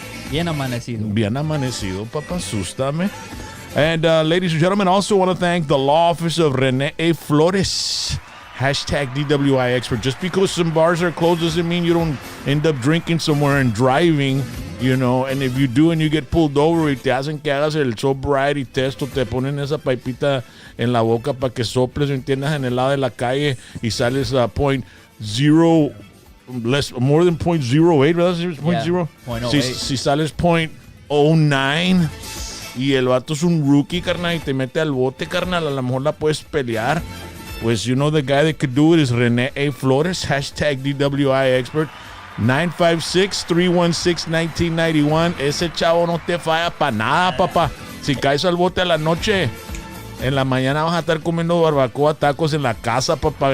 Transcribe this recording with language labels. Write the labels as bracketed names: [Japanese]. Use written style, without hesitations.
[Spanish] Bien amanecido. Bien amanecido, papá, asústame. [English] And ladies and gentlemen, also want to thank the law office of Rene Flores. Hashtag DWI expert. Just because some bars are closed doesn't mean you don't end up drinking somewhere and driving, you know. And if you do and you get pulled over [Spanish] y te hacen que hagas el sobriety test o te ponen esa pipita en la boca para que soples, entiendas, en el lado de la calle y sales a [English] more than 0.08, [Spanish] ¿verdad? 0.0. Si sales 0.09 y el vato es un rookie, carnal, y te mete al bote, carnal, a lo mejor la puedes pelear. [English] Pues, you know, the guy that could do it is Rene Flores, hashtag DWI expert, 956-316-1991. [Spanish] Ese chavo no te falla para nada, papá. Si caes al bote a la noche, en la mañana vas a estar comiendo barbacoa, tacos en la casa, papá.